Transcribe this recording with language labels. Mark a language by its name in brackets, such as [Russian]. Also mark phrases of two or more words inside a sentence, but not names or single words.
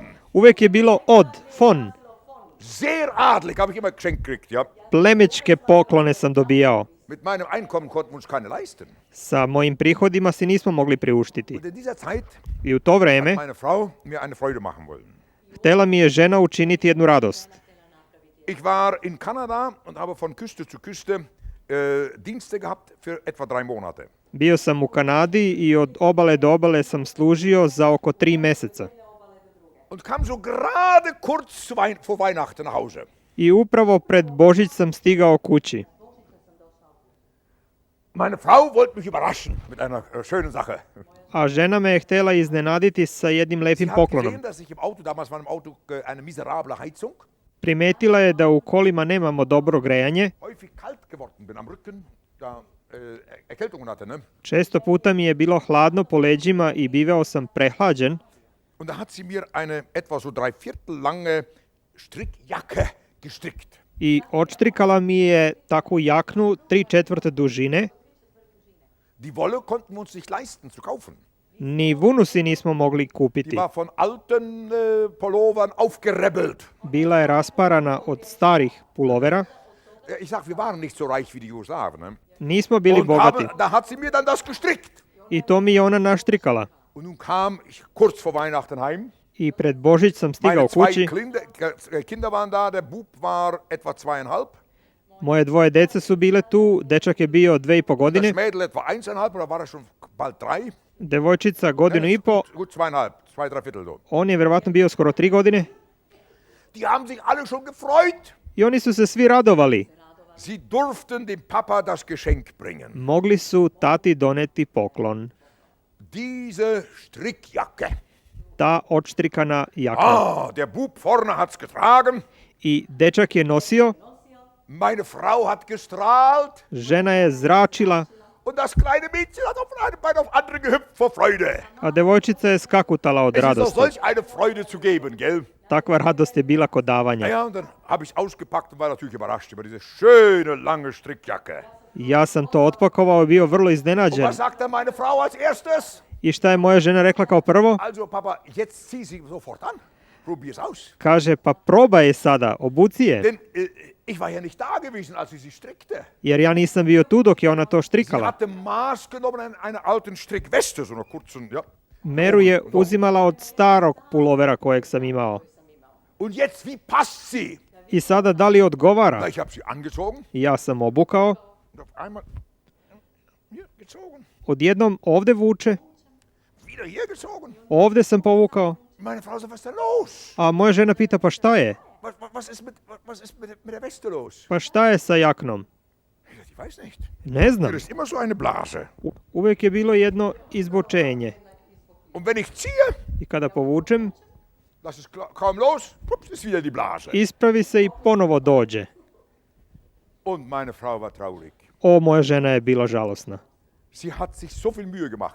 [Serbian] Uvek je bilo od, [German] von. Sehr adlig, habe ich immer geschenkt gekriegt, ja. [Serbian] Plemičke poklone sam dobijao. [German] Mit meinem Einkommen konnten wir uns keine leisten. [Serbian] Sa mojim prihodima si nismo mogli priuštiti. [German] Und in dieser Zeit [Serbian] I u to vreme [German] hat meine Frau mir eine Freude machen wollen. [Serbian] htela mi je žena učiniti jednu radost. [German] Ich war in Kanada und habe von Küste zu Küste Dienste gehabt für etwa 3 Monate. [Serbian] Bio sam u Kanadi i od obale do obale sam služio za oko 3 meseca. [German] Und kam so gerade kurz vor Weihnachten nach Hause. [Serbian] I upravo pred Božić sam stigao kući. [German] Meine Frau wollte mich überraschen mit einer schönen Sache. [Serbian] A žena me je htjela iznenaditi sa jednim [German] Sie [Serbian] lepim [German] hat [Serbian] poklonom. [German] gesehen, dass ich im Auto, damals war im Auto eine miserable Heizung, [Serbian] Primetila je da u kolima nemamo dobro grejanje. [German] häufig kalt geworden bin am Rücken, da Erkältungen hatte, [Serbian] ne? Često puta mi je bilo hladno po leđima i bivao sam prehlađen. [German] Und da hat sie mir eine etwa so 3/4 lange Strickjacke gestrickt. [Serbian] I odštrikala mi je takvu jaknu 3/4 dužine. [German] Die Wolle konnten wir uns nicht leisten zu kaufen. [Serbian] Ni vunu si nismo mogli [German] Die [Serbian] kupiti. [German] war von alten Pullovern aufgerebbelt. [Serbian] Bila je rasparana od starih pulovera. [German] Ich sag, wir waren nicht so reich wie die Jugoslawen. [Serbian] Ne? Nismo bili bogati. [German] Da hat sie mir dann das gestrickt. [Serbian] I to mi je ona naštrikala. [German] Und nun kam ich kurz vor Weihnachten heim. [Serbian] I pred Božić sam stigao [German] Meine 2 [Serbian] kući. [German] Kinder waren da, der Bub war etwa 2,5. [Serbian] Moje dvoje dece su bile tu, dečak je bio 2,5 godine, [German] Das Mädel etwa 1,5, oder war er schon bald 3? [Serbian] devojčica godinu i po, [German] Gut 2,5, 2,3 so. [Serbian] on je vjerovatno bio skoro 3 godine [German] Die haben sich alle schon gefreut. [Serbian] i oni su se svi radovali. [German] Sie durften dem Papa das Geschenk bringen. [Serbian] Mogli su tati doneti poklon. [German] Diese Strickjacke. [Serbian] Ta odštrikana jakna. [German] Der Bub vorne hat's getragen. [Serbian] I dečak je nosio, [German] Meine Frau hat gestrahlt. [Serbian] žena je zračila, [German] Und das kleine Mädchen hat auf ein Bein auf andere gehüpft vor Freude. [Serbian] a devojčica je skakutala od [German] Es ist doch [Serbian] radosti. [German] solch eine Freude zu geben, gell? [Serbian] Takva radost je bila kod davanja. [German] Naja, und dann habe ich ausgepackt und war natürlich überrascht über diese schöne lange Strickjacke. [Serbian] Ja sam to otpakovao i bio vrlo [German] Und [Serbian] iznenađen. [German] was sagte meine Frau als erstes? [Serbian] I šta je moja žena rekla kao prvo? [German] Also, Papa, jetzt zieh sie sofort an. Probier's aus. [Serbian] Kaže, pa probaj je sada, obuci je. [German] Denn ich war ja nicht da gewesen, als sie strickte. [Serbian] Jer ja nisam bio tu dok je ona to [German] Sie [Serbian] štrikala. [German] hatte Maß genommen, eine alten Strickweste, so einer kurzen, ja. [Serbian] Meru je uzimala od starog pulovera kojeg sam imao. [German] Und jetzt, wie passt sie? [Serbian] I sada da li odgovara? [German] Na, ich habe sie angezogen [Serbian] Ja sam obukao, [German] und auf einmal hier gezogen, [Serbian] odjednom ovde vuče, [German] wieder hier gezogen. [Serbian] ovde sam povukao. [German] Meine Frau sagt, was ist denn los? [Serbian] A moja žena pita, pa šta je? [German] Was ist mit der Weste los? [Serbian] Pa šta je sa jaknom? [German] Ich weiß nicht. [Serbian] Ne znam. [German] Hier ist immer so eine Blase. [Serbian] Uvijek je bilo jedno izbočenje. [German] Und wenn ich ziehe, [Serbian] I kada povučem, [German] lass es kaum los, pups, ist wieder die Blase. [Serbian] ispravi se i ponovo dođe. [German] Und meine Frau war traurig. [Serbian] O, moja žena je bila žalosna. [German] Sie hat sich so viel Mühe gemacht.